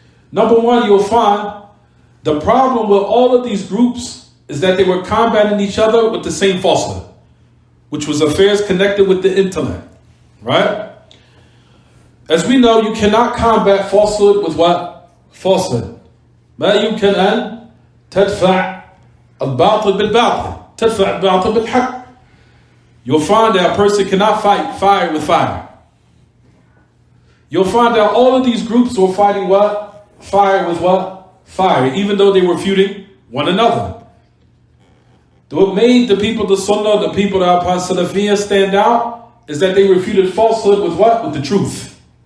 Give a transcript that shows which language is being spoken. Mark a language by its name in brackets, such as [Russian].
[English] Number one, you'll find the problem with all of these groups is that they were combating each other with the same falsehood, which was affairs connected with the intellect. Right? As we know, you cannot combat falsehood with what? Falsehood. [Arabic] ما يمكن أن تدفع الباطل بالباطل. تدفع الباطل بالحق. [English] You'll find that a person cannot fight fire with fire. You'll find that all of these groups were fighting what? Fire with what? Fire, even though they were feuding one another. What made the people of the Sunnah, the people that are upon Salafiyyah stand out is that they refuted falsehood with what? With the truth.